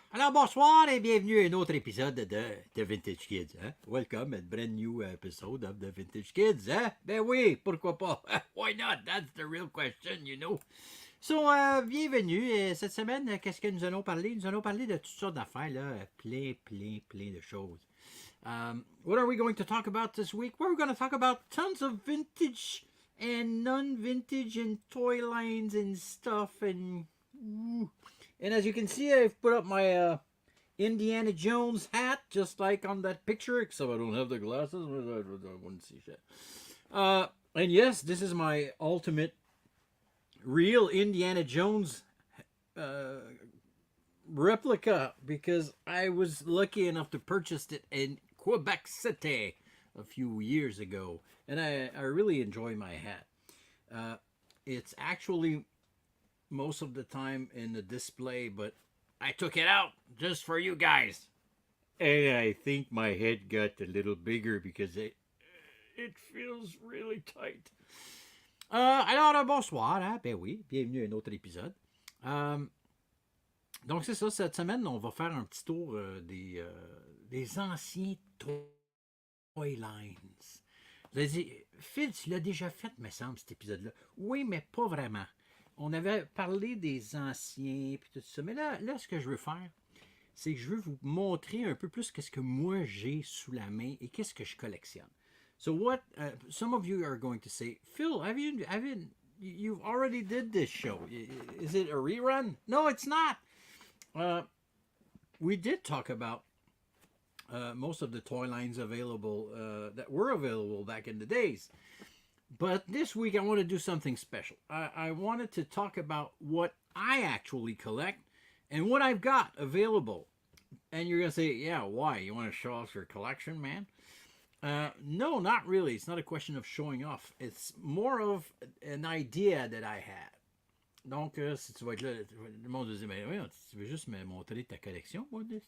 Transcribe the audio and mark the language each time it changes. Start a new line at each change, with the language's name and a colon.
French: Alors bonsoir et bienvenue à un autre épisode de The Vintage Kids. Hein?
English: Welcome at brand new episode of The Vintage Kids. Hein?
French: Ben oui, pourquoi pas?
English: Why not? That's the real question, you know.
French: So, bienvenue. Cette semaine, qu'est-ce que nous allons parler? Nous allons parler de toutes sortes d'affaires, là. Plein de choses.
English: What are we going to talk about this week? We're going to talk about tons of vintage and non-vintage and toy lines and stuff and... And as you can see, I've put up my Indiana Jones hat, just like on that picture, except I don't have the glasses. I wouldn't see shit. And yes, this is my ultimate real Indiana Jones replica, because I was lucky enough to purchase it in Quebec City a few years ago. And I really enjoy my hat. It's actually... most of the time in the display, but I took it out just for you guys. And I think my head got a little bigger because it feels really tight.
French: Alors, bonsoir, hein? Ben oui, bienvenue à un autre épisode. Donc c'est ça, cette semaine, on va faire un petit tour des anciens Toy Lines. Vous allez dire, Phil, tu l'as déjà fait, me semble, cet épisode-là. Oui, mais pas vraiment. On avait parlé des anciens puis tout ça. Mais là, ce que je veux faire, c'est que je veux vous montrer un peu plus qu'est-ce que moi j'ai sous la main et qu'est-ce que je collectionne.
English: So what some of you are going to say, Phil, you've already did this show. Is it a rerun? No, it's not. We did talk about most of the toy lines available that were available back in the days. But this week I want to do something special. I wanted to talk about what I actually collect and what I've got available. And you're going to say, yeah, why? You want to show off your collection, man? No, not really. It's not a question of showing off. It's more of an idea that I had.
French: Donc, si tu vas être là, le monde va dire, mais oui, tu veux juste me montrer ta collection, moi?